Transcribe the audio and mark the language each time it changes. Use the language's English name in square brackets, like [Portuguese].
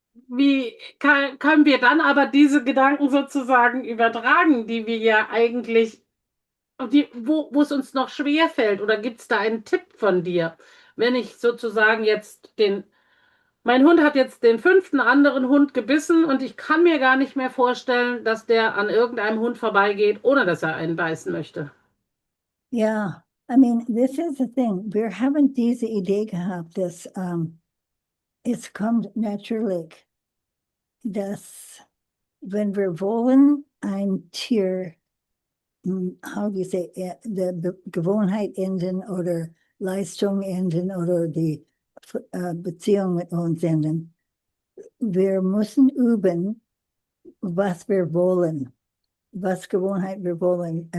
[German] wie können wir dann aber diese Gedanken sozusagen übertragen, die wir ja eigentlich und wo es uns noch schwer fällt, oder gibt es da einen Tipp von dir? Wenn ich sozusagen mein Hund hat jetzt den 5. anderen Hund gebissen und ich kann mir gar nicht mehr vorstellen, dass der an irgendeinem Hund vorbeigeht, ohne dass er einen beißen möchte. [English] yeah, I mean, this is the thing. [German] Wir haben diese Idee gehabt, dass es kommt natürlich, dass wenn wir wollen, ein Tier, [English] how do you say, [German] die Gewohnheit enden oder Leistung enden oder die Beziehung mit uns enden, wir müssen üben, was wir wollen, was Gewohnheit wir wollen.